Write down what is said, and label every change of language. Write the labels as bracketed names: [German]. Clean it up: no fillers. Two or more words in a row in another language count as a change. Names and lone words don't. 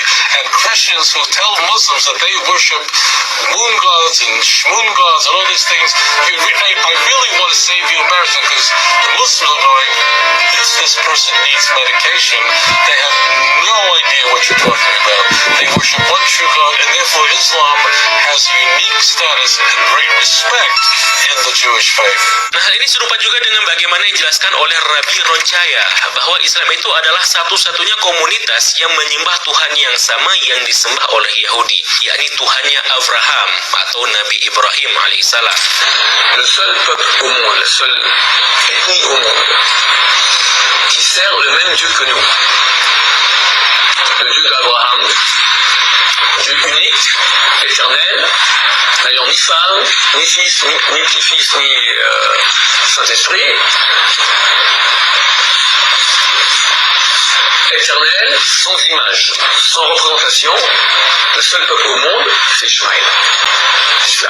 [English] And Christians who tell Muslims that they worship moon gods and shmoon gods and all these things, I really want to save you embarrassment, because the Muslims are going, this person needs medication. They have no idea what you're talking about. They worship one true God, and therefore Islam has unique status and great respect in the Jewish faith. [Indonesian] Nah, hal ini serupa juga dengan bagaimana yang dijelaskan oleh Rabbi Roncaya bahwa Islam itu adalah satu-satunya komunitas yang menyembah Tuhan yang sama yang disembah oleh Yahudi, yakni Tuhannya Abraham atau Nabi Ibrahim alaihissalam. [French] Le seul peuple au monde, la seule ethnie au monde qui sert le même Dieu que nous, le Dieu d'Abraham, Dieu unique, éternel, n'ayant ni femme, ni fils, ni petit-fils, ni Saint-Esprit, éternel, sans image, sans représentation, le seul peuple au monde, c'est Ishmaël, l'islam.